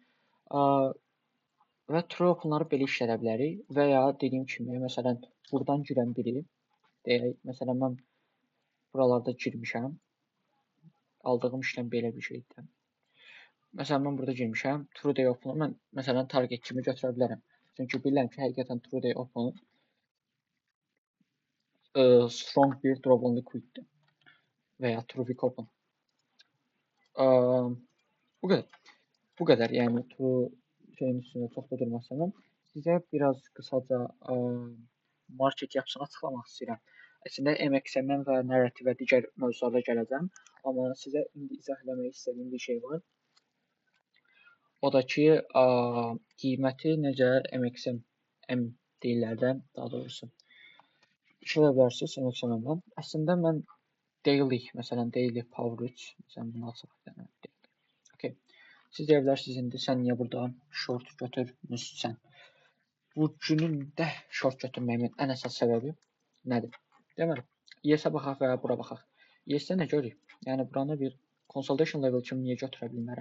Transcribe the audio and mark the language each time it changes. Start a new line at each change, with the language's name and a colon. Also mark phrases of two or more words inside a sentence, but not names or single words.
Azerbaijani: Və True Open-ları belə işlədə bilərik və ya dediyim kimi, məsələn, buradan girən biri deyək, məsələn, mən buralarda girmişəm. Aldığım işlem belə bir şeydir. Məsələn, mən burada girmişəm. TrueDay Open-u mən məsələn target kimi götürə bilərəm. Çünki bilirəm ki, həqiqətən TrueDay Open strong bir drop on liquiddir. Və ya TrueWeek Open. Bu qədər. Yəni True şeyin üstündə çox da durmaq istəmirəm. Sizə biraz qısaca market yapısını açıqlamaq istəyirəm. Əslində MXM və narrativə digər mövzularda gələcəm. Amma sizə indi izah eləmək istədiyim bir şey var. O da ki, qiyməti necə MXM deyirlər də, daha doğrusu. İşlədə bilərsiniz MXM-dən. Əslində mən daily, məsələn,
English: daily power 3,
Azerbaijani: məsələn, bunu açıq. Okay. Siz deyə bilərsiniz, indi sən niyə burada short götürmüsən? Bu günün də short götürməyimin ən əsas səbəbi nədir? Deməli, ES-ə baxaq və bura baxaq. ES-də nə görürük? Yəni buranı bir
English: consolidation level
Azerbaijani: kimi niyə götürə bilmərəm?